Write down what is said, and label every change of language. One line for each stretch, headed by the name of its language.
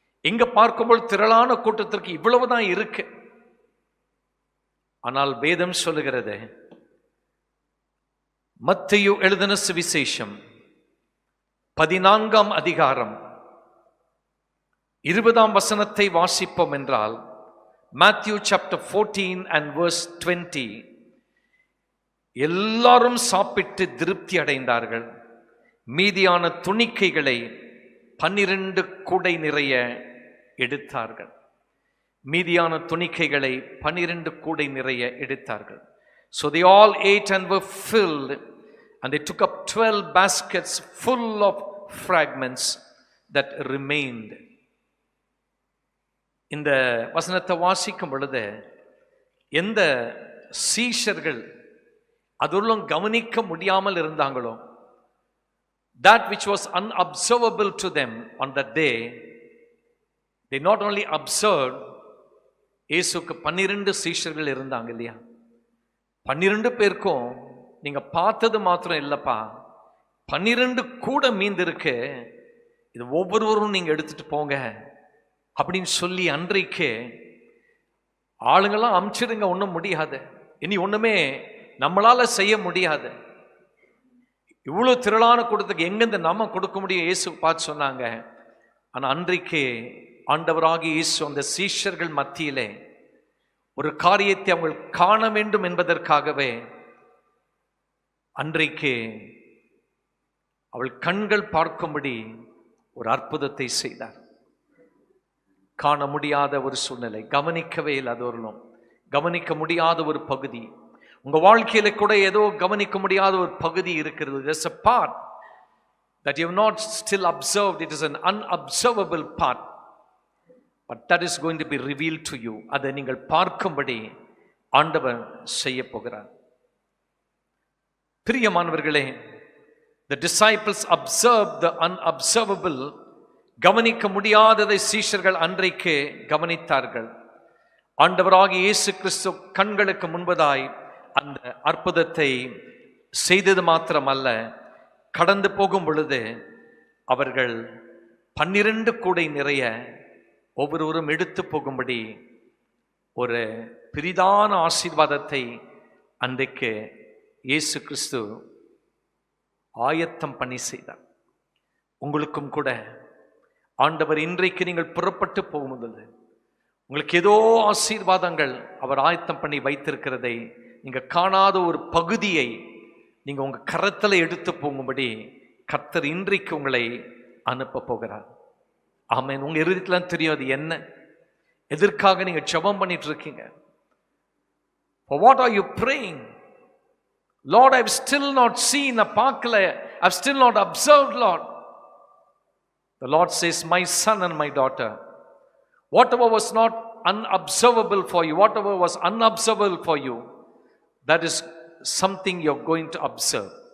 Tamil: எங்க பார்க்கும்போது திரளான கூட்டத்திற்கு இவ்வளவுதான் இருக்கு. ஆனால் வேதம் சொல்லுகிறது, மத்தேயு எழுதின சுவிசேஷம் 14ஆம் அதிகாரம் 20ஆம் வசனத்தை வாசிப்போம் என்றால்,
English: Matthew chapter 14 and verse 20,
Tamil: எல்லாரும் சாப்பிட்டு திருப்தி அடைந்தார்கள். மீதியான துணிக்கைகளை 12 கூடை நிறைய எடுத்தார்கள். மீதியான துணிக்கைகளை 12 கூடை நிறைய எடுத்தார்கள்.
English: So they all ate and were filled, and they took up 12 baskets full of fragments that remained.
Tamil: இந்த வசனத்தை வாசிக்கும் பொழுது எந்த சீஷர்கள் அதுள்ளும் கவனிக்க முடியாமல் இருந்தாங்களோ,
English: that which was unobservable to them on that day, they not only observed.
Tamil: இயேசுக்கு 12 சீஷர்கள் இருந்தாங்க இல்லையா? 12 பேருக்கும் நீங்க பார்த்தது மாத்திரம் இல்லப்பா, 12 கூட மீந்திருக்கு, இது ஒவ்வொருவரும் நீங்க எடுத்துட்டு போங்க அப்படின்னு சொல்லி அன்றைக்கு ஆளுங்கெல்லாம் அமிச்சிடுங்க, ஒன்றும் முடியாது, இனி ஒண்ணுமே நம்மளால செய்ய முடியாது. இவ்வளவு திரளான கூட்டத்துக்கு எங்கிருந்து நம்ம கொடுக்க முடியும் இயேசு பார்த்து சொன்னாங்க. ஆனா அன்றைக்கு ஆண்டவராகி இயேசு அந்த சீஷர்கள் மத்தியிலே ஒரு காரியத்தை அவங்க காண வேண்டும் என்பதற்காகவே அன்றைக்கு அவள் கண்கள் பார்க்கும்படி ஒரு அற்புதத்தை செய்தார். காண முடியாத ஒரு சூழ்நிலை, கவனிக்கவே இல்லாதவர்களும் கவனிக்க முடியாத ஒரு பகுதி உங்க வாழ்க்கையில கூட ஏதோ கவனிக்க முடியாத ஒரு பகுதி இருக்கிறது.
English: There's a part that you have not still observed. It is an unobservable part, but that is going to be revealed to you.
Tamil: அதை நீங்கள் பார்க்கும்படி ஆண்டவர் செய்ய போகிறார். பிரியமானவர்களே,
English: the disciples observed the unobservable.
Tamil: கவனிக்க முடியாததை சீஷர்கள் அன்றைக்கு கவனித்தார்கள். ஆண்டவராகிய இயேசு கிறிஸ்து கண்களுக்கு முன்பதாய் அந்த அற்புதத்தை செய்தது மாத்திரமல்ல, கடந்து போகும் பொழுது அவர்கள் 12 கூடை நிறைய ஒவ்வொருவரும் எடுத்து போகும்படி ஒரு பெரிதான ஆசீர்வாதத்தை அன்றைக்கு இயேசு கிறிஸ்து ஆயத்தம் பண்ணி செய்தார். உங்களுக்கும் கூட ஆண்டவர் இன்றைக்கு நீங்கள் புறப்பட்டு போகும்போது உங்களுக்கு ஏதோ ஆசீர்வாதங்கள் அவர் ஆயத்தம் பண்ணி வைத்திருக்கிறதை, நீங்க காணாத ஒரு பகுதியை நீங்க உங்க கரத்துல எடுத்து போகும்படி கர்த்தர் இன்றைக்கு உங்களை அனுப்ப போகிறார். ஆமென். உங்க இருதயத்துல தெரியும் அது என்ன, எதற்காக நீங்க ஜெபம் பண்ணிட்டு இருக்கீங்க.
English: For what are you praying? Lord, I've still not seen a
Tamil: பார்க்கல,
English: I've still not observed, Lord. The Lord says, my son and my daughter, whatever was not unobservable for you, whatever was unobservable for you, that is something you're going to observe.